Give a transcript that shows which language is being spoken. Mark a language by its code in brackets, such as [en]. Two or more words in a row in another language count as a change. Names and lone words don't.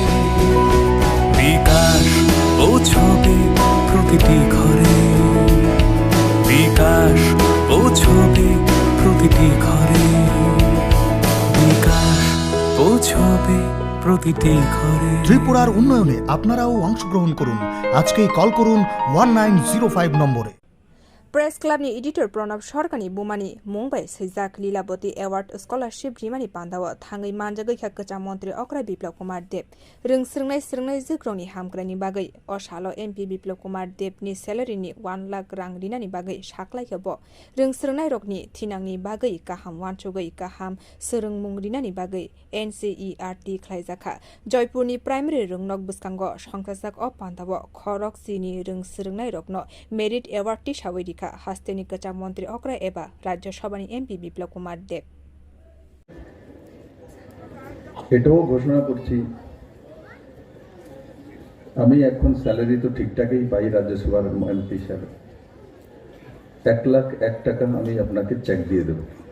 [bn] বিকাশ পৌঁছবে প্রতিটি ঘরে, বিকাশ পৌঁছবে প্রতিটি ঘরে, বিকাশ পৌঁছবে প্রতিটি ঘরে। ত্রিপুরার উন্নয়নে আপনারাও অংশগ্রহণ করুন। আজকেই কল করুন 1905 নম্বরে। [trp] प्रेस क्लबनि एडिटर प्रणब सरकारनि बुमानि मुंबाइ सैजाक लीलावती [en] award scholarship [trp] रिमानि पान्दाव थाङै मानजागैखा कचा मन्त्री अक्राय बिप्लब कुमार देव रोंस्रोंनाय जोग्रावनि हामग्रानि बागै असाल एमपि बिप्लब कुमार देवनि सेलारिनि 1 लाख रां रिनानि बागै साख्लायखोब रोंस्रोंनाय रकनि थिनांनि बागै गाहाम वानसुगै गाहाम सोरोंमुं रिनानि बागै NCERT ख्लायजाखा जयपुरनि प्राइमारि रोंनक बुस्कांग संख्राजाक अ पान्दाव खरक सिनि रोंस्रोंनाय रकनो [en] merit award [trp] ति सावैरि हास्तेनि कचा मन्त्री अक्राय एबा राज्यसभानि एमपि বিপ্লব কুমার দেব। [bn] এটাও ঘোষণা করছি, আমি এখন স্যালারি তো ঠিকঠাকই পাই রাজ্যসভার এমপি হিসাবে, 1,01,000 টাকা আমি আপনাকে চেক দিয়ে দেব।